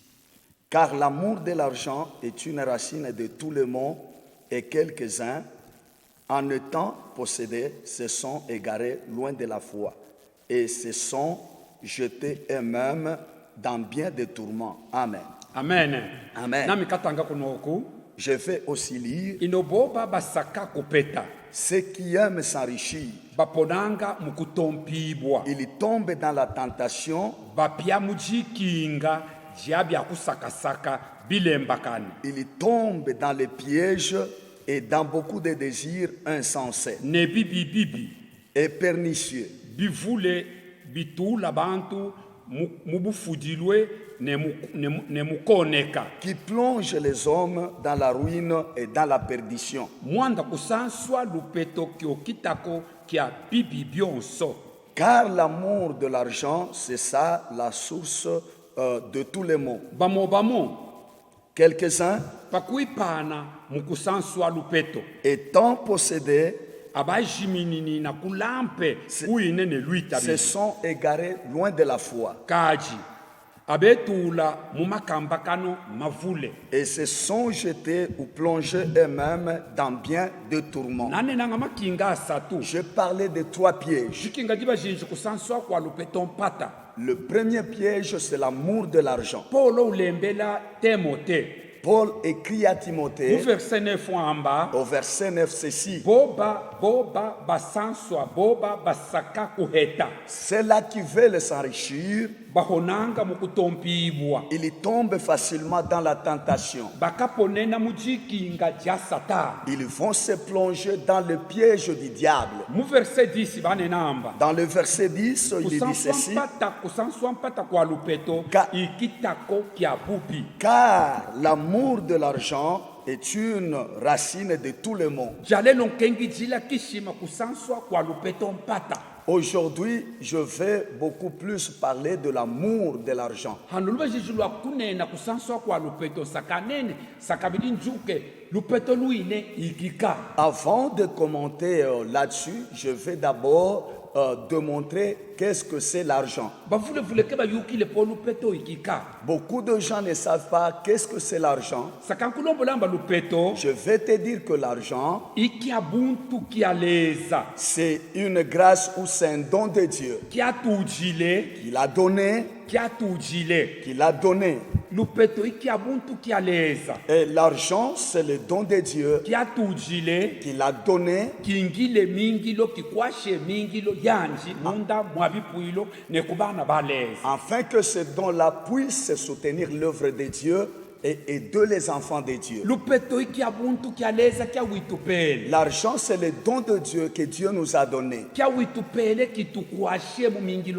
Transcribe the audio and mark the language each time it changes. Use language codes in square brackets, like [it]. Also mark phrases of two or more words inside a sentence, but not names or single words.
[fr] Car l'amour de l'argent est une racine de tout le monde et quelques-uns, en étant possédés, se sont égarés loin de la foi et se sont jetés eux-mêmes dans bien des tourments. Amen. Amen. Amen. [lu] Nami katanga kunoku. [fr] Je vais aussi lire [lu] Inoboba basaka kopeta. [fr] ceux qui aiment s'enrichir. [lu] Baponanga mukutompibwa. [fr] Ils tombent dans la tentation. [lu] Bapia mujikinga jiabia kusakasaka bilembakani. [fr] Ils tombent dans les pièges et dans beaucoup de désirs insensés. [lu] Ne bibi bibi. [fr] et pernicieux, [lu] bivule bitula bantu mubufudilwe nemukoneka [fr] qui plonge les hommes dans la ruine et dans la perdition. [lu] mwanda kusanswa lupeto kiokitako kia bibi byonso. [fr] Car l'amour de l'argent, c'est ça la source de tous les maux. [lu] Bamo [fr] Quelques-uns, [lu] pakuipana mukusanswa lupeto [fr] étant possédés, [lu] abajiminini na kulampe uinene luita [fr] se sont égarés loin de la foi [lu] kaji abetula mumakambakano mavule [fr] et se sont jetés ou plongés eux-mêmes dans bien de tourments. [lu] nanenanga makinga asatu [fr] Je parlais de 3 pièges. [lu] zikinga diba jinji kusanswa kwa lupeto mpata. [fr] Le premier piège, c'est l'amour de l'argent. [lu] Paulo ulembela Timote [fr] Paul écrit à Timothée [lu] verset 9 amba [fr] au verset 9 ceci: [lu] boba basanswa boba basaka kuheta [fr] ceux-là qui veulent s'enrichir, [lu] bahonanga mukutompibwa [fr] ils tombent facilement dans la tentation. [lu] bakaponena mujikinga ja sata. [fr] Ils vont se plonger dans le piège du diable. [lu] Mu verset 10 banenamba [fr] Dans le verset 10, il dit ceci: [lu] kusanswa mpata kwa lupeto ikitako kya bupi [fr] car l'amour de l'argent est une racine de tous les maux. [lu] jalelo nkengi jila kishima kusanswa kwa lupeto mpata. [fr] Aujourd'hui, je vais beaucoup plus parler de l'amour de l'argent. [lu] hanuluba jijulwa kunena kusanswa kwa lupeto sakanene sakabidi njuke lupeto luine ikika. [fr] Avant de commenter là-dessus, je vais d'abord démontrer qu'est-ce que c'est l'argent. [lu] bavulevule ke bayukile po lupeto ikika [fr] Beaucoup de gens ne savent pas qu'est-ce que c'est l'argent. [lu] sakankulombolamba lupeto [fr] Je vais te dire que l'argent, [lu] ikia buntu kialeza [fr] c'est une grâce ou c'est un don de Dieu [lu] kiatujile [fr] qu'il a donné, [lu] lupeto ikia buntu kialeza [fr] Et l'argent, c'est le don de Dieu [lu] kiatujile [fr] qu'il a donné [lu] kingile mingilo kikwashe mingilo yanji munda mwabipuilo nekubana baleza [fr] afin que ce don-là puisse soutenir l'œuvre de Dieu et aider les enfants de Dieu. [lu] lupeto ikia buntu kialeza kia witupele [fr] L'argent, c'est le don de Dieu que Dieu nous a donné. [lu] kia witupele kitukwashe mu mingilo